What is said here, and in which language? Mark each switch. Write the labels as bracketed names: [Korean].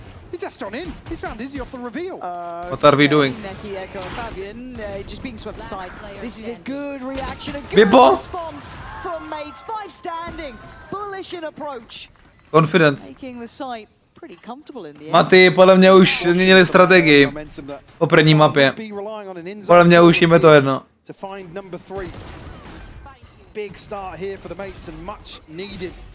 [English] He's just gone in. He's found Izzy off the reveal. What are we doing? Neki, Echo, and Fabian just being swept aside. This is a good reaction, a good Bipo. response from Mates. 5 standing, bullish in approach. Confidence. Making the site pretty comfortable in the end. [Czech] Maty, podle mě už změnili strategii po první mapě. Podle mě už jim je to jedno. [English] To find number 3. Big start here for the Mates and much needed.